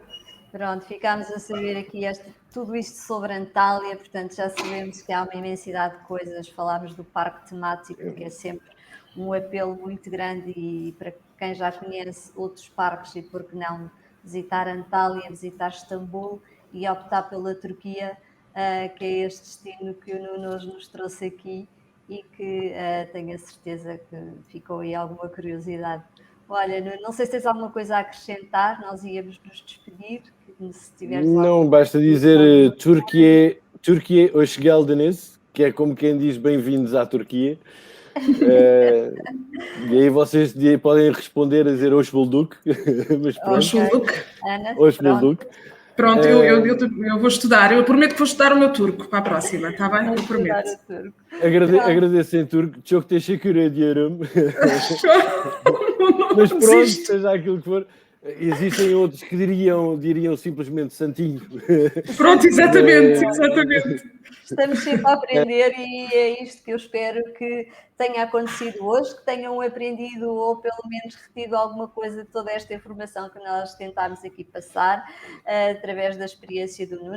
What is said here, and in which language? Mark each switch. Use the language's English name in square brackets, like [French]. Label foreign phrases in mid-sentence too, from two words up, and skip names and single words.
[Portuguese] Pronto, ficámos a saber aqui tudo isto sobre Antália, portanto já sabemos que há uma imensidade de coisas, falámos do parque temático, que é sempre um apelo muito grande e para quem já conhece outros parques e por que não visitar Antália, visitar Istambul e optar pela Turquia, que é este destino que o Nuno hoje nos trouxe aqui e que tenho a certeza que ficou aí alguma curiosidade. Olha, Nuno, não sei se tens alguma coisa a acrescentar, nós íamos nos despedir. Se tiveres não, basta dizer [Turkish] Türkiye hoş geldiniz, [Portuguese] que é como quem diz bem-vindos à Turquia. E aí vocês podem responder a dizer [Turkish] hoş bulduk. Hoş bulduk. Ana, hoş bulduk. [Portuguese] Pronto, eu vou estudar. Eu prometo que vou estudar o meu turco para a próxima, está bem? Eu prometo. Agradeço em turco. [Turkish] Çok teşekkür ediyorum. [Portuguese] Mas pronto, seja aquilo que for. Existem outros que diriam simplesmente santinho. Pronto, exatamente. Estamos sempre a aprender e é isto que eu espero que tenha acontecido hoje, que tenham aprendido ou pelo menos retido alguma coisa de toda esta informação que nós tentámos aqui passar através da experiência do Nuno.